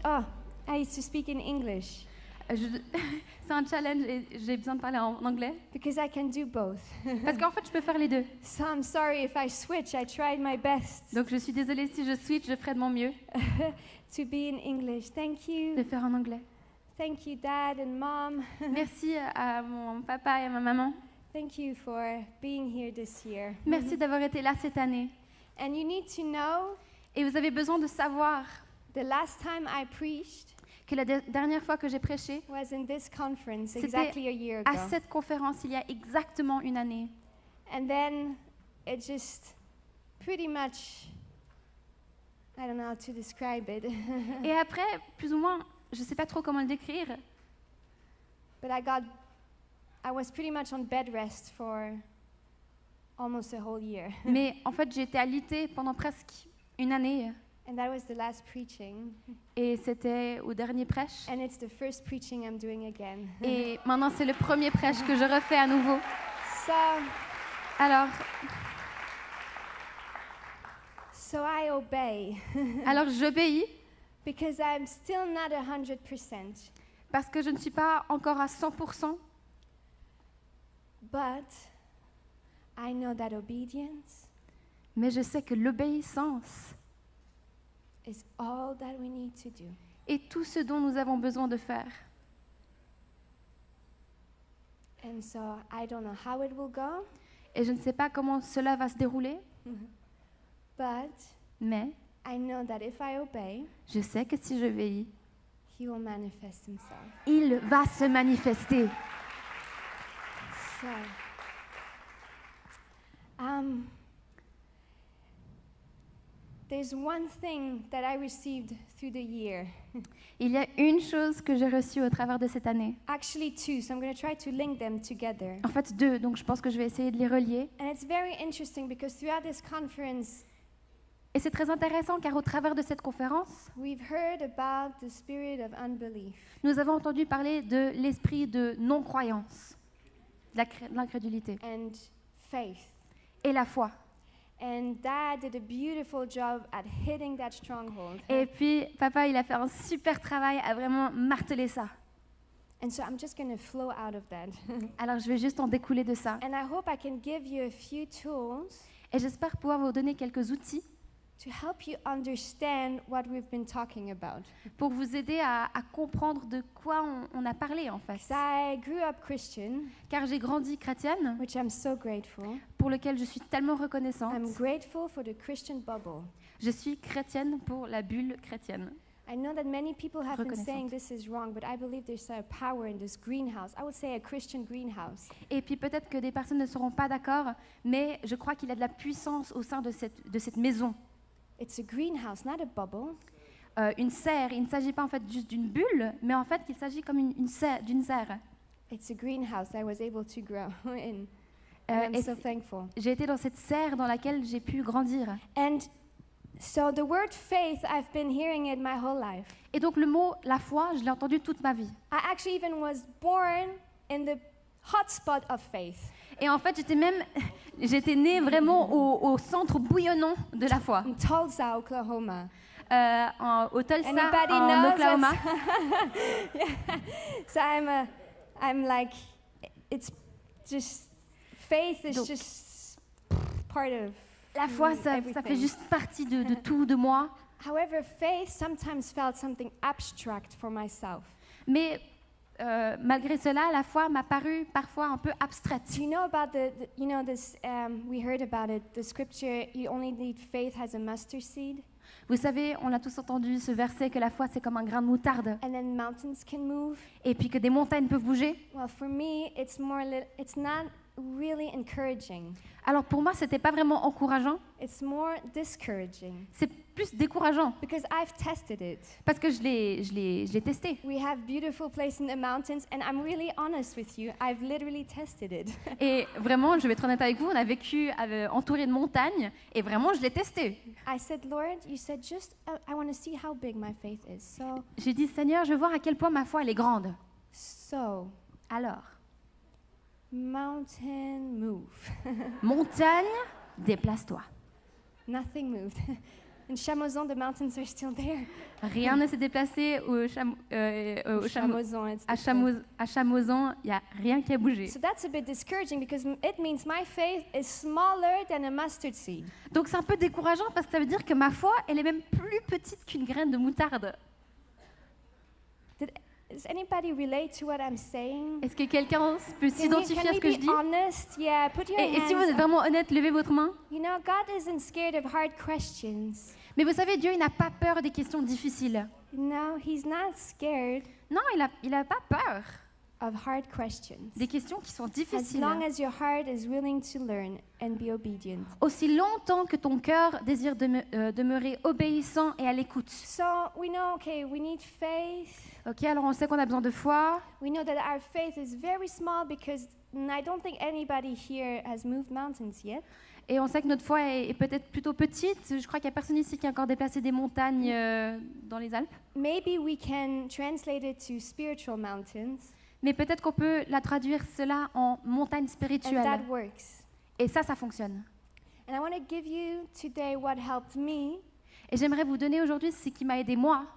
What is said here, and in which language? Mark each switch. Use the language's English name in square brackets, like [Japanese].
[English] Oh, I used to speak in English [French] C'est un challenge et j'ai besoin de parler en anglais. [English] because I can do both. [French] Parce qu'en fait, je peux faire les deux. [English] So I'm sorry if I switch. I tried my best [French] Donc je suis désolée si je switch, je ferai de mon mieux [English] to be in English. Thank you. [French] de faire en anglais. [English] Thank you, Dad and Mom. [French] Merci à mon papa et à ma maman. [English] Thank you for being here this year. [French] Merci d'avoir été là cette année. [English] And you need to know [French] Et vous avez besoin de savoir [English] the last time I preached [French] que la dernière fois que j'ai prêché, [English] was in this conference [French] C'était [English] exactly a year ago. [French] à cette conférence, il y a exactement une année. [English] And then it just pretty much, I don't know how to describe it, [French] Et après, plus ou moins, je ne sais pas trop comment le décrire, [English] but I was pretty much on bed rest for almost a whole year. [French] mais en fait, j'ai été alitée pendant presque une année. [English] And that was the last preaching. [French] Et c'était au dernier prêche. [English] And it's the first preaching I'm doing again. [French] Et maintenant, c'est le premier prêche que je refais à nouveau. [English] So [French] Alors, [English] I obey [French] alors j'obéis [English] because I'm still not 100%. [French] parce que je ne suis pas encore à 100%, [English] But I know that obedience [French] Mais je sais que l'obéissance [English] is all that we need to do. [French] est tout ce dont nous avons besoin de faire. [English] And so I don't know how it will go, [French] Et je ne sais pas comment cela va se dérouler, [English] but [French] mais [English] I know that if I obey, [French] je sais que si j'obéis, [English] He will manifest Himself. [French] il va se manifester. [English] So, there's one thing that I received through the year. [French] Il y a une chose que j'ai reçue au travers de cette année. [English] Actually, two, so I'm going to try to link them together. [French] En fait, 2, donc je pense que je vais essayer de les relier. [English] And it's very interesting because throughout this conference, [French] Et c'est très intéressant car au travers de cette conférence, [English] we've heard about the spirit of unbelief. [French] nous avons entendu parler de l'esprit de non-croyance, de l'incrédulité [English] And faith. [French] et la foi. [English] And Dad did a beautiful job at hitting that stronghold. [French] Et puis, papa, il a fait un super travail à vraiment marteler ça. [English] And so I'm just going to flow out of that. [French] Alors, je vais juste en découler de ça. [English] And I hope I can give you a few tools [French] Et j'espère pouvoir vous donner quelques outils [English] to help you understand what we've been talking about. [French] pour vous aider à comprendre de quoi on a parlé, en fait. [English] 'Cause I grew up Christian, [French] Car j'ai grandi chrétienne, [English] which I'm so grateful. [French] pour lequel je suis tellement reconnaissante. [English] I'm grateful for the Christian bubble. [French] Je suis chrétienne pour la bulle chrétienne. [English] I know that many people have been [French] Reconnaissante. [English] saying this is wrong, but I believe there's a power in this greenhouse. I would say a Christian greenhouse. [French] Et puis peut-être que des personnes ne seront pas d'accord, mais je crois qu'il y a de la puissance au sein de cette maison. [English] It's a greenhouse, not a bubble. [French] Une serre, il ne s'agit pas en fait juste d'une bulle, mais en fait il s'agit comme d'une serre. [English] It's a greenhouse I was able to grow in. And I'm [French] Et [English] so thankful. [French] j'ai été dans cette serre dans laquelle j'ai pu grandir. [English] And so the word faith, I've been hearing it my whole life. [French] Et donc le mot la foi, je l'ai entendu toute ma vie. [English] I actually even was born in the hotspot of faith. [French] Et en fait j'étais née vraiment au centre bouillonnant de la foi. [English] In Tulsa, Oklahoma. [French] Au Tulsa, [English] Anybody [French] en [English] knows [French] Oklahoma. [English] So I'm like, it's just, faith is [French] Donc, [English] just part of [French] La foi, ça fait [English] everything. [French] juste partie de tout de moi. [English] However, faith sometimes felt something abstract for myself. [French] Mais malgré cela, la foi m'a paru parfois un peu abstraite. [English] Do you know about you know this, we heard about it, the scripture, you only need faith as a mustard seed, [French] Vous savez, on a tous entendu ce verset que la foi, c'est comme un grain de moutarde. [English] and then mountains can move. [French] Et puis que des montagnes peuvent bouger. [English] Well, for me, it's not really encouraging. [French] Alors pour moi, c'était pas vraiment encourageant. [English] It's more discouraging [French] C'est plus décourageant. [English] because I've tested it. [French] Parce que je l'ai testé. [English] We have beautiful places in the mountains, and I'm really honest with you. I've literally tested it. [French] Et vraiment, je vais être honnête avec vous, on a vécu entouré de montagnes. Et vraiment, je l'ai testé. [English] I said, Lord, you said just, I want to see how big my faith is. [French] J'ai dit, Seigneur, je veux voir à quel point ma foi, elle est grande. [English] So, [French] Alors, [English] mountain, move. [French] montagne, déplace-toi. [English] Nothing moved. In Chamozon, the mountains are still there. [French] Rien ne s'est déplacé [English] Chamozon, it's [French] à Chamozon, il n'y a rien qui a bougé. [English] So that's a bit discouraging because it means my faith is smaller than a mustard seed. [French] Donc c'est un peu décourageant parce que ça veut dire que ma foi, elle est même plus petite qu'une graine de moutarde. [English] Does anybody relate to what I'm saying? [French] Est-ce que quelqu'un peut s'identifier à ce que je dis? [English] Honest? Yeah, put your [French] Et si vous [English] hands [French] êtes [English] up. [French] vraiment honnête, levez votre main. [English] You know, God isn't scared of hard questions. [French] Mais vous savez, Dieu, il n'a pas peur des questions difficiles. [English] No, He's not scared [French] Non, il a pas peur [English] of hard questions. [French] des questions qui sont [English] As [French] difficiles. [English] long as your heart is willing to learn and be obedient. [French] Aussi longtemps que ton cœur désire demeurer obéissant et à l'écoute. [English] So we know, okay, we need faith. [French] Ok, alors on sait qu'on a besoin de foi. [English] We know that our faith is very small because I don't think anybody here has moved mountains yet. [French] Et on sait que notre foi est peut-être plutôt petite. Je crois qu'il n'y a personne ici qui a encore déplacé des montagnes dans les Alpes. [English] Maybe we can translate it to spiritual mountains, [French] Mais peut-être qu'on peut la traduire cela en montagne [English] and [French] spirituelle. [English] that works. [French] Et ça fonctionne. [English] And I want to give you today what helped me [French] Et j'aimerais vous donner aujourd'hui ce qui m'a aidé moi